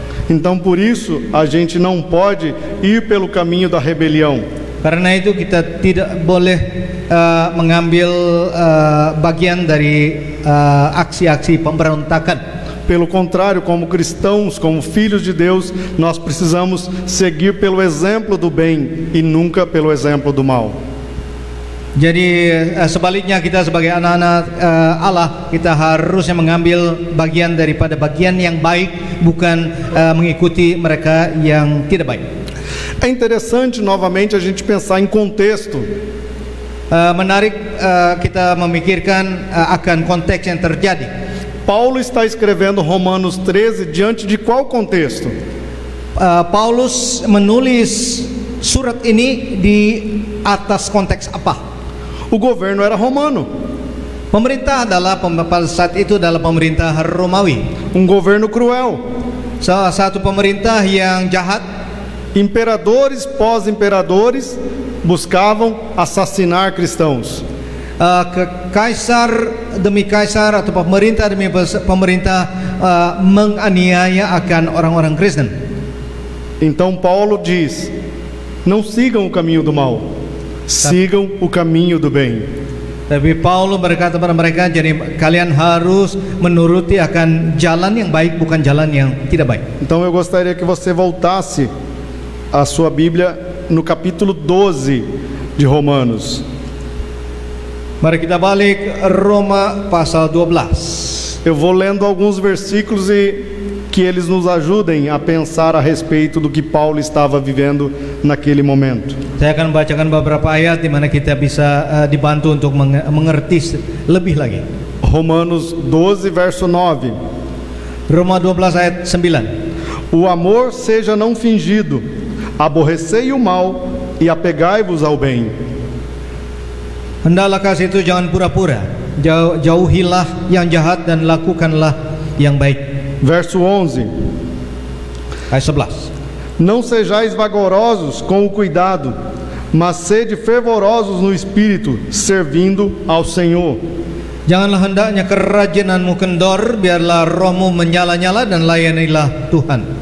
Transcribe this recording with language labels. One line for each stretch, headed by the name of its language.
Portuguese: Então por isso a gente não pode ir pelo caminho da rebelião.
Indonesian: Karena itu kita tidak boleh mengambil bagian dari aksi-aksi pemberontakan.
Portuguese: Pelo contrário, como cristãos, como filhos de Deus, nós precisamos seguir pelo exemplo do bem e nunca pelo exemplo do mal.
Indonesian: Jadi sebaliknya kita sebagai anak-anak Allah, kita harusnya mengambil bagian daripada bagian yang baik, bukan mengikuti mereka yang tidak baik.
Portuguese: É interessante novamente a gente pensar em contexto.
Indonesian: Menarik kita memikirkan akan konteks yang terjadi.
Portuguese: Paulo está escrevendo Romanos 13 diante de qual contexto?
Indonesian: Paulus menulis surat ini di atas konteks apa?
Portuguese: O governo era romano,
Indonesian: Pemerintah adalah pada saat itu adalah pemerintah Romawi.
Portuguese: governo cruel.
Indonesian: Salah satu pemerintah yang jahat.
Portuguese: Imperadores pós-imperadores buscavam assassinar cristãos.
Indonesian: Kaisar demi kaisar atau pemerintah demi pemerintah menganiaya akan orang-orang Kristen.
Portuguese: Então Paulo diz: não sigam o caminho do mal, sigam o caminho do bem.
Indonesian: Tapi Paulus berkata kepada mereka, jadi kalian harus menuruti akan jalan yang baik, bukan jalan yang tidak baik.
Portuguese: Então eu gostaria que você voltasse a sua Bíblia no capítulo 12 de Romanos.
Indonesian: Mari kita balik Roma pasal 12.
Portuguese: Eu vou lendo alguns versículos e que eles nos ajudem a pensar a respeito do que Paulo estava vivendo naquele momento.
Indonesian: Saya akan bacakan beberapa ayat di mana kita bisa dibantu untuk mengerti lebih lagi.
Portuguese: Romanos 12, verso 9.
Indonesian: Roma 12 ayat 9.
Portuguese: O amor seja não fingido, aborrecei o mal e apegai-vos ao bem.
Indonesian: Hendaklah kasih itu jangan pura-pura, jauhilah yang jahat dan lakukanlah yang baik.
Portuguese: Verso 11.
Indonesian: Ayat 11.
Portuguese: Não sejais vagarosos com o cuidado, mas sede fervorosos no espírito, servindo ao Senhor.
Indonesian: Janganlah hendaknya kerajinanmu kendor, biarlah rohmu menyala-nyala dan layanilah Tuhan.